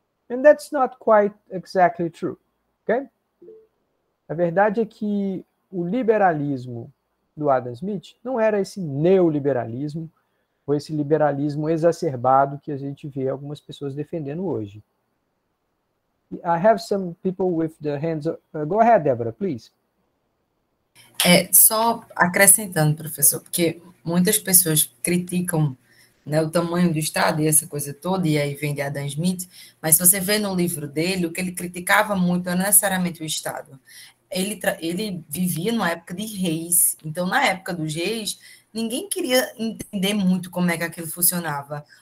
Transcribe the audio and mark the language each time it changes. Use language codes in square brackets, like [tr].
[en] And that's not quite exactly true. Okay? [pt] A verdade é que o liberalismo do Adam Smith não era esse neoliberalismo, ou esse liberalismo exacerbado que a gente vê algumas pessoas defendendo hoje. [en] I have some people with the hands up. Go ahead, Deborah, please. [pt] Só acrescentando, professor, porque muitas pessoas criticam, né, o tamanho do Estado e essa coisa toda, e aí vem de Adam Smith, mas se você vê no livro dele, o que ele criticava muito não é necessariamente o Estado. Ele vivia numa época de reis, então na época dos reis, ninguém queria entender muito como é que aquilo funcionava.